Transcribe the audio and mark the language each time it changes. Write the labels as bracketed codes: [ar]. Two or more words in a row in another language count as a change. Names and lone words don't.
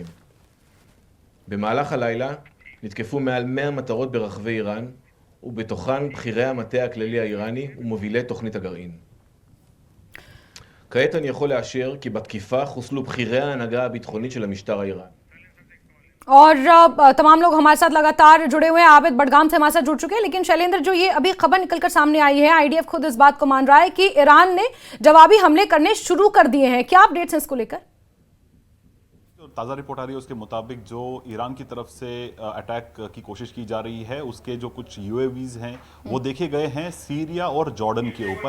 [he] במהלך הלילה נתקפו מעל 100 מטרות ברחבי איראן, ובתוכן בכירי המטה הכללי האיראני ומובילי תוכנית הגרעין. כעת אני יכול לאשר כי בתקיפה חוסלו בכירי ההנהגה הביטחונית של המשטר האיראני. [hi] और तमाम लोग हमारे साथ लगातार जुड़े हुए हैं। आबिद बडगाम से हमारे साथ जुड़ चुके हैं, लेकिन शैलेंद्र, जो ये अभी खबर निकलकर सामने आई है, आईडीएफ खुद इस बात को मान रहा है कि ईरान ने जवाबी हमले करने शुरू कर दिए हैं। क्या अपडेट्स हैं इसको लेकर? ताज़ा रिपोर्ट आ रही है उसके मुताबिक जो ईरान की तरफ से अटैक की कोशिश की जा रही है, उसके जो कुछ यूएवीज हैं वो देखे गए हैं सीरिया और जॉर्डन के ऊपर।